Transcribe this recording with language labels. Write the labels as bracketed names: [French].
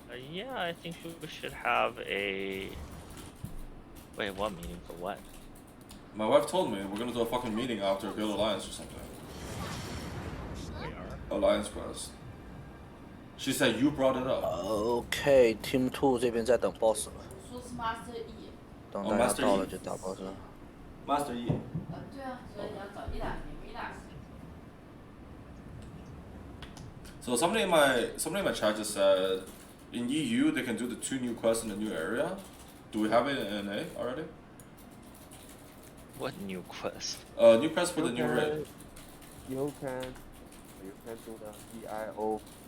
[English] Yeah, I think we should have a. Wait, what meeting for what? My wife told me we're gonna do a fucking meeting after Guild Alliance or something. Alliance Quest. She said you brought it up. [Chinese] OK, Team Two 这边在等 boss 了，说是 Master E。等大家到了就打 boss 了。 Master E。对啊，所以你要早一打，明一打。 [English] So somebody in my chat just said, in EU they can do the 2 new quests in the new area. Do we have it in NA already? What new quest? New quest for the new raid. You can do the EIO.